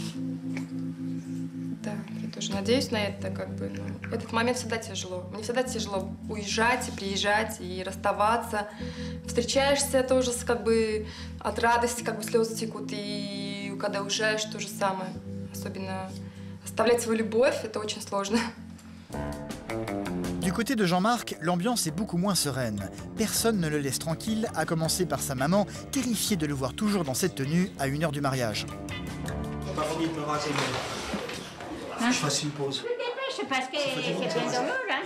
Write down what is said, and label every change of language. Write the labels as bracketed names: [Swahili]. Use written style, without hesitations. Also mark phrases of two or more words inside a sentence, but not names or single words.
[Russian] Да, я тоже надеюсь на это, как бы, но этот момент всегда тяжело. Мне всегда тяжело уезжать и приезжать, и расставаться. Встречаешься тоже как бы от радости, как бы слезы текут, и когда уезжаешь, то же самое. Особенно оставлять свою любовь, это очень сложно. [French] Du côté de Jean-Marc, l'ambiance est beaucoup moins sereine. Personne ne le laisse tranquille, à commencer par sa maman, terrifiée de le voir toujours dans cette tenue à 1 heure du mariage. On m'a promis de me raser, je fasse une pause. C'est parce que c'est bien douloureux, hein.